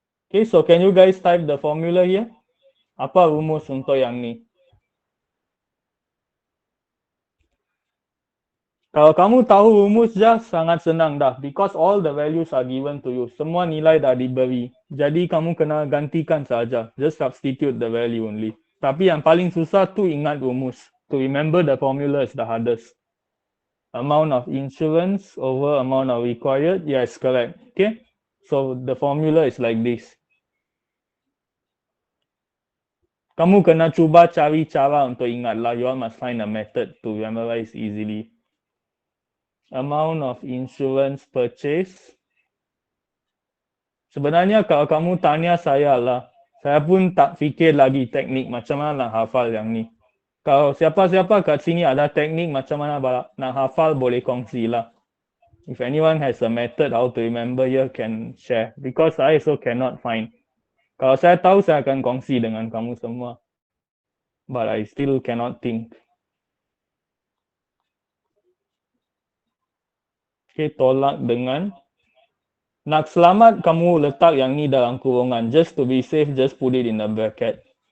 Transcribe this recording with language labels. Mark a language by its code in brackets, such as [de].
[en] Okay, so can you guys type the formula here? [ms] Apa rumus untuk yang ni? Kalau kamu tahu rumus je, sangat senang dah. [en] Because all the values are given to you. [ms] Semua nilai dah diberi. Jadi kamu kena gantikan saja. [en] Just substitute the value only. [ms] Tapi yang paling susah tu ingat rumus. [en] To remember the formula is the hardest. Amount of insurance over amount of required. Yes, correct. Okay. So the formula is like this. [ms] Kamu kena cuba cari cara untuk ingat lah. [en] You all must find a method to memorize easily. Amount of insurance purchase. [ms] Sebenarnya kalau kamu tanya saya lah, saya pun tak fikir lagi teknik macam mana nak hafal yang ni. Kalau siapa-siapa kat sini ada teknik macam mana nak hafal, boleh kongsi lah. [en] If anyone has a method how to remember here, can share. Because I also cannot find. [ms] Kalau saya tahu, saya akan kongsi dengan kamu semua. [en] But I still cannot think. [ms] Okay, tolak dengan nak selamat, kamu letak yang ni dalam kurungan. [en] Just to be safe, just put it in the bracket.